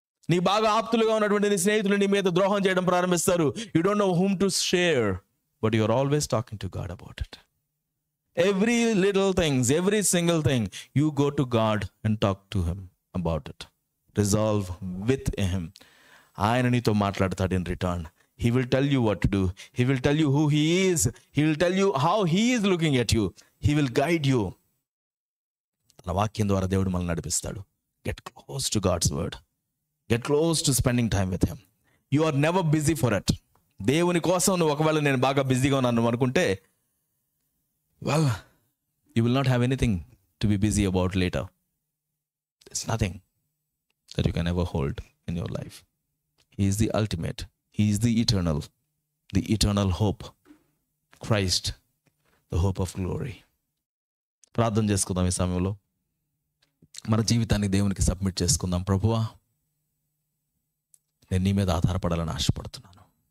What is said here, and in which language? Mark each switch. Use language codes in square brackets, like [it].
[te] నీ బాగా ఆప్తులుగా ఉన్నటువంటి నీ స్నేహితులు నీ మీద ద్రోహం చేయడం ప్రారంభిస్తారు. [en] You don't know whom to share, but you are always talking to God about it. Every little things, every single thing, you go to God and talk to him about it. Resolve with him. [te] ఆయన నీతో మాట్లాడతాడు [en] In return. He will tell you what to do. He will tell you who he is. He will tell you how he is looking at you. He will guide you. [te] తన వాక్యం ద్వారా దేవుడు మనల్ని నడిపిస్తాడు. [en] Get close to God's word. Get close to spending time with him. You are never busy for it. [te] దేవుని కోసం నువ్వు ఒకవేళ నేను బాగా బిజీగా ఉన్నాను అనుకుంటే, [en] well, you will not have anything to be busy about later. There's nothing that you can ever hold in your life. He is the ultimate. He is the eternal hope. Christ, the hope of glory. [te] ప్రార్థన చేసుకుందాం. ఈ సమయంలో మన జీవితాన్ని దేవునికి submit చేసుకుందాం. ప్రభువా, నేను నీ మీద ఆధారపడాలని ఆశపడుతున్నాను.